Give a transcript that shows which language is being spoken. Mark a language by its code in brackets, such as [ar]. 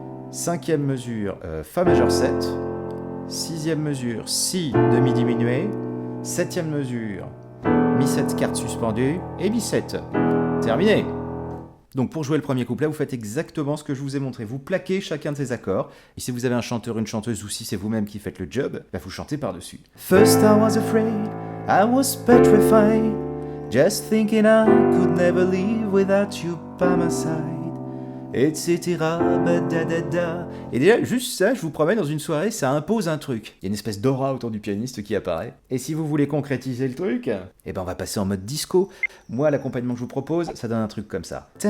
[fr] Cinquième mesure, fa majeur 7. Sixième mesure, si demi diminué. Septième mesure, mi 7 quarte suspendue et mi 7. Terminé. Donc pour jouer le premier couplet, vous faites exactement ce que je vous ai montré. Vous plaquez chacun de ces accords. Et si vous avez un chanteur, une chanteuse, ou si c'est vous-même qui faites le job, bah vous chantez par-dessus. [en] First I was afraid, I was petrified, just thinking I could never live without you by my side, etc. Badadada. [fr] Et déjà, juste ça, je vous promets, dans une soirée, ça impose un truc. Il y a une espèce d'aura autour du pianiste qui apparaît. Et si vous voulez concrétiser le truc, eh ben on va passer en mode disco. Moi, l'accompagnement que je vous propose, ça donne un truc comme ça.